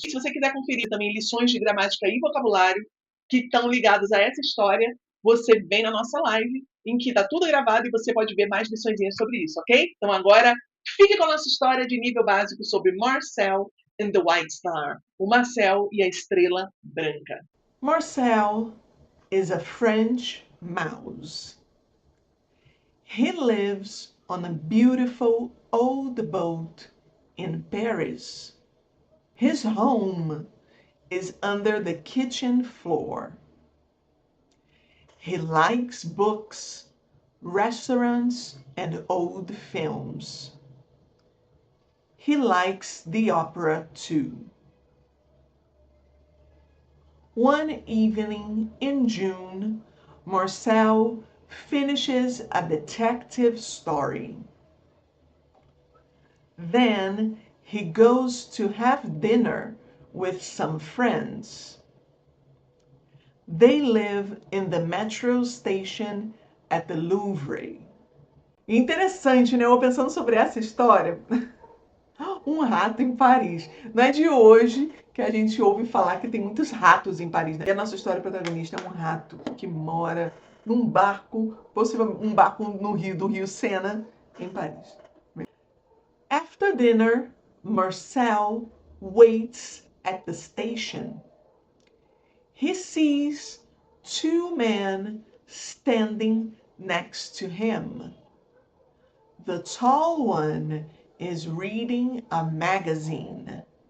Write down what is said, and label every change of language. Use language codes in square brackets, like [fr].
[pt] Se você quiser conferir também lições de gramática e vocabulário que estão ligados a essa história, você vem na nossa live, em que está tudo gravado e você pode ver mais liçõezinhas sobre isso, ok? Então agora, fique com a nossa história de nível básico sobre Marcel and the White Star. O Marcel e a estrela branca. [en] Marcel is a French mouse. He lives on a beautiful old boat in Paris. His home is under the kitchen floor. He likes books, restaurants, and old films. He likes the opera too. One evening in June, Marcel finishes a detective story. Then he goes to have dinner with some friends. They live in the metro station at the Louvre. [pt] Interessante, né? Eu pensando sobre essa história. Um rato em Paris. Não é de hoje que a gente ouve falar que tem muitos ratos em Paris, né? E a nossa história protagonista é um rato que mora num barco, possivelmente um barco no Rio, do Rio Sena, em Paris. [en] After dinner, Marcel waits at the station. He sees two men standing next to him. The tall one is reading a magazine.